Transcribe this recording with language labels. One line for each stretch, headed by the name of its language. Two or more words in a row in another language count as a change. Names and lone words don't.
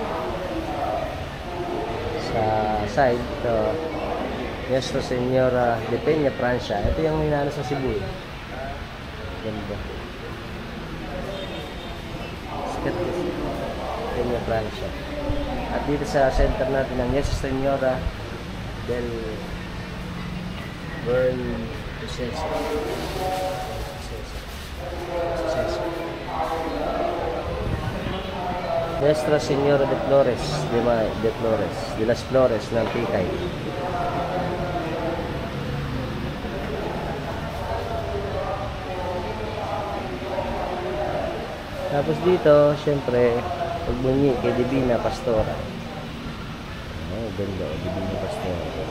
Filipino: Sa side, ito Nuestra Señora de Peña, Francia. Ito yung hinano sa Cebu. Ganda. Sikat kasi. Peña, Francia. At dito sa center natin ang Nuestra Señora del Buen Proceso. Nuestra Señora de Flores, de las Flores ng Tikay. Tapos dito, syempre, pagbunyi kay Divina Pastora. Oh, ganda, Divina Pastora.